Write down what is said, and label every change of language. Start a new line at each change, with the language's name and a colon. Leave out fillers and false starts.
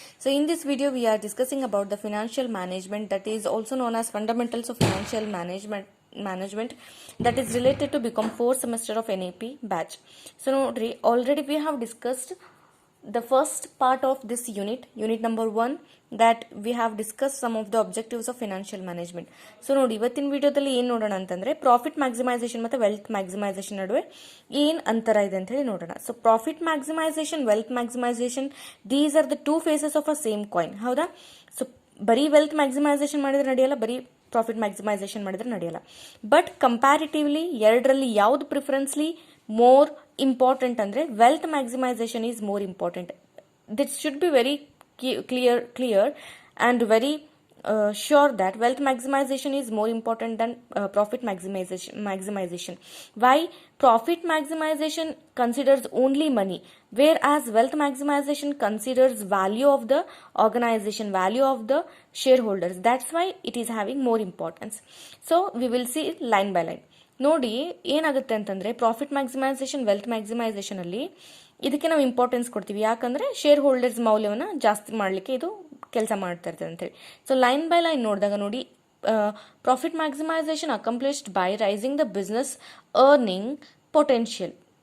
English: So in this video we are discussing about the financial management, that is also known as fundamentals of financial management that is related to become 4th semester of NAP batch. So already we have discussed the first part of this unit number 1, that we have discussed some of the objectives of financial management.
Kannada: So ನೋಡಿ, ಇವತ್ತಿನ ವಿಡಿಯೋದಲ್ಲಿ ಏನು ನೋಡೋಣ ಅಂತಂದ್ರೆ profit maximisation ಮತ್ತು wealth maximisation ನಡುವೆ ಏನು ಅಂತರ ಇದೆ ಅಂತ ಹೇಳಿ ನೋಡೋಣ.
English: So profit maximization, wealth maximization, these are the two faces of a same coin.
Kannada: ಹೌದಾ? ಸೊ ಬರೀ ವೆಲ್ತ್ ಮ್ಯಾಕ್ಸಿಮೈಸೇಷನ್ ಮಾಡಿದ್ರೆ ನಡೆಯಲ್ಲ, ಬರೀ ಪ್ರಾಫಿಟ್ ಮ್ಯಾಕ್ಸಿಮೈಸೇಷನ್ ಮಾಡಿದ್ರೆ ನಡೆಯಲ್ಲ.
English: but comparatively
Kannada: ಎರಡರಲ್ಲಿ ಯಾವ್ದು
English: Preferably more important ಅಂದರೆ wealth maximization is more important. This should be very clear and very sure that wealth maximization is more important than profit maximization. Why? Profit maximization considers only money, whereas wealth maximization considers value of the organization, value of the shareholders. That's why it is having more importance. So we will see it line by line.
Kannada: ನೋಡಿ, ಏನಾಗುತ್ತೆ ಅಂತಂದರೆ profit maximisation, wealth maximisation ಅಲ್ಲಿ ಇದಕ್ಕೆ ನಾವು importance ಕೊಡ್ತೀವಿ. ಯಾಕಂದರೆ share holders ಮೌಲ್ಯವನ್ನು ಜಾಸ್ತಿ ಮಾಡಲಿಕ್ಕೆ ಇದು ಕೆಲಸ ಮಾಡ್ತಾ ಇರ್ತದೆ ಅಂತೇಳಿ.
English: so line by line
Kannada: ನೋಡಿದಾಗ ನೋಡಿ,
English: Profit maximization accomplished by raising the business earning potential.